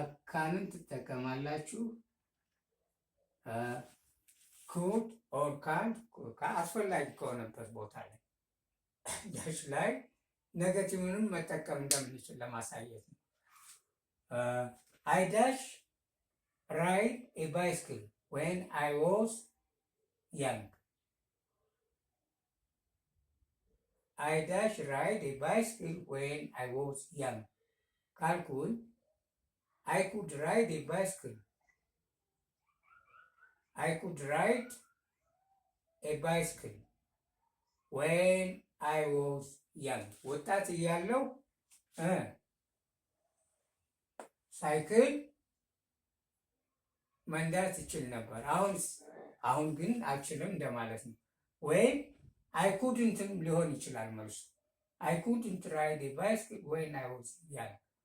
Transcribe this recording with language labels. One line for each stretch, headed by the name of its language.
Amharic: ካንን ትጠቀማላችሁ። ኩድ ኦር ካንት አስፈላጊ ከሆነበት ቦታ ላይ ዳሽ ላይ ኔጌቲቭንም መጠቀም እንደምንችል ለማሳየት ነው።
English: አይ ዳሽ ራይድ ኤ ባይስክል ዌን አይ ዋዝ ያንግ። አይ ዳሽ ራይድ ኤ ባይስክል ዌን አይ ዋዝ ያንግ
Amharic: ካልኩኝ
English: I could ride a bicycle. I could ride a bicycle when I was young.
Amharic: ወጣት እያለሁ ሳይክል መንዳት እችል ነበር። አሁን ግን አልችልም እንደማለት ነው። ወይም
English: I couldn't ሊሆን ይችላል መልሱ። I couldn't ride a bicycle when I was young.